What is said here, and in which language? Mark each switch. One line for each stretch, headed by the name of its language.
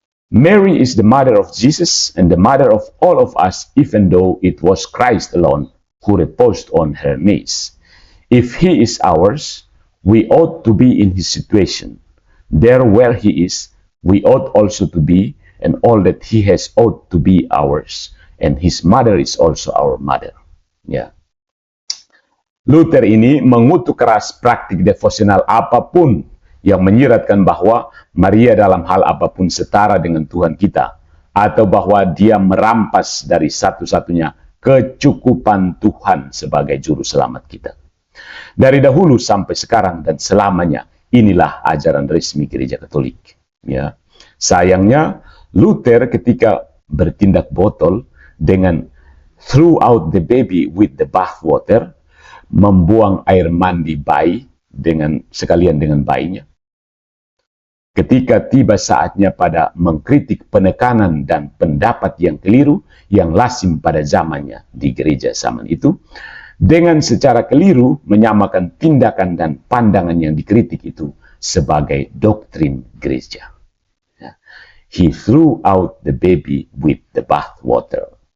English: Mary is the mother of Jesus and the mother of all of us, even though it was Christ alone who reposed on her knees. If he is ours, we ought to be in his situation. There where he is, we ought also to be, and all that he has ought to be ours, and his mother is also our mother.
Indonesian: Ya. Luther ini mengutuk keras praktik devosional apapun yang menyiratkan bahwa Maria dalam hal apapun setara dengan Tuhan kita, atau bahwa dia merampas dari satu-satunya kecukupan Tuhan sebagai juru selamat kita. Dari dahulu sampai sekarang dan selamanya, inilah ajaran resmi Gereja Katolik. Ya. Sayangnya, Luther ketika bertindak botol dengan
English: threw out the baby with the bath water,
Indonesian: membuang air mandi bayi sekalian dengan bayinya. Ketika tiba saatnya pada mengkritik penekanan dan pendapat yang keliru yang lazim pada zamannya di gereja zaman itu, dengan secara keliru menyamakan tindakan dan pandangan yang dikritik itu sebagai doktrin gereja.
English: He threw out the baby with the bath water.